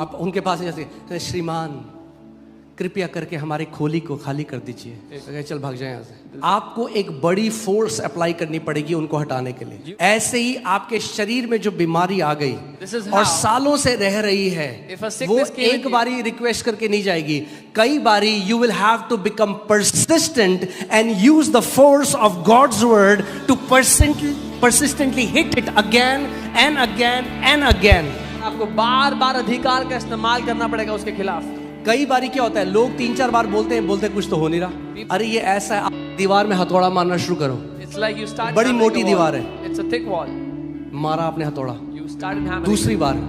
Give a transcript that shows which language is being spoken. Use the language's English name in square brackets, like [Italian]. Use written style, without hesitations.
[Hindi] आप उनके पास नहीं जा सकते. श्रीमान कृपया करके हमारी खोली को खाली कर दीजिए, कहे, चल भाग जाए यहाँ से. आपको एक बड़ी फोर्स अप्लाई करनी पड़ेगी उनको हटाने के लिए. ऐसे ही आपके शरीर में जो बीमारी आ गई [English] This is [Hindi] और [English] how- [Hindi] सालों से रह रही है, [English] If a [Hindi] वो [English] sickness came [Hindi] एक [English] in- [Hindi] बारी रिक्वेस्ट करके नहीं जाएगी. कई बारी [English] You will have to become persistent and use the force of God's word to persistently hit it again and again and again. [Hindi] आपको बार बार अधिकार का इस्तेमाल करना पड़ेगा उसके खिलाफ. कई बारी क्या होता है, लोग 3-4 बार बोलते हैं, बोलते कुछ तो हो नहीं रहा. अरे ये ऐसा है, आप दीवार में हथौड़ा मारना शुरू करो. [English] It's like you start [Hindi] बड़ी [English] hammering [Hindi] मोटी [English] a wall. [Hindi] दीवार है. [English] It's a thick wall. [Hindi] मारा आपने हथौड़ा, [English] You started hammering. [Hindi] दूसरी बार,